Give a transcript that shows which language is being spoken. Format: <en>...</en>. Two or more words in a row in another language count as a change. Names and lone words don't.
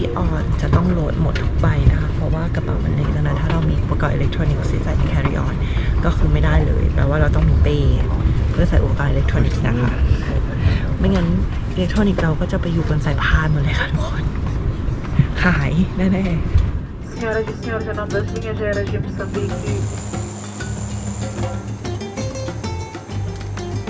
<th>on จะต้องโหลดหมดทุกใบนะคะเพราะว่ากระเป๋ามันเล็กดังนั้นถ้าเรามีอุปกรณ์อิเล็กทรอนิกส์ใส่</th> <en>carry on</en> <th>ก็คือไม่ได้เลยแปลว่าเราต้องมีเป้เพื่อใส่อุปกรณ์อิเล็กทรอนิกส์นะคะไม่งั้นอิเล็กทรอนิกส์เราก็จะไปอยู่บนสายพานหมดเลยค่ะทุกคนหายแน่ๆ</th> <pt>Senhoras e senhores, a Nandazinha já era de Moçambique.</pt>